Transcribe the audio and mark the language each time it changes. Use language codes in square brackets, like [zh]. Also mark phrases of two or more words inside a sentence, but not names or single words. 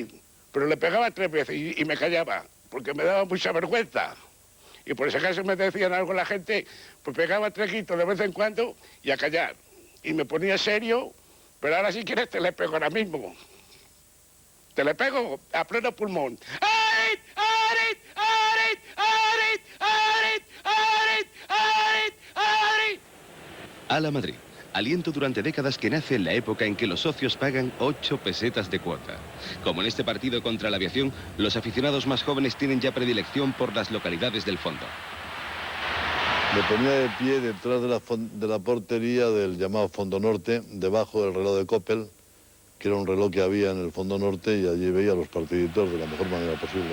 [es] Pero le pegaba 3 veces y me callaba, porque me daba mucha vergüenza. Y por ese caso me decían algo la gente, pues pegaba 3 gritos de vez en cuando y a callar. Y me ponía serio, pero ahora si quieres te le pego ahora mismo. Te le pego a pleno pulmón. ¡Arit! ¡Arit! ¡Arit! ¡Arit! ¡Arit! ¡Arit! ¡Arit! ¡Arit! Ala Madrid. Aliento durante décadas que nace en la época en que los socios pagan 8 pesetas de cuota. Como en este partido contra la aviación, los aficionados más jóvenes tienen ya predilección por las localidades del fondo. Me ponía de pie detrás de la portería del llamado Fondo Norte, debajo del reloj de Coppel, que era un reloj que había en el Fondo Norte, y allí veía los partiditos de la mejor manera posible.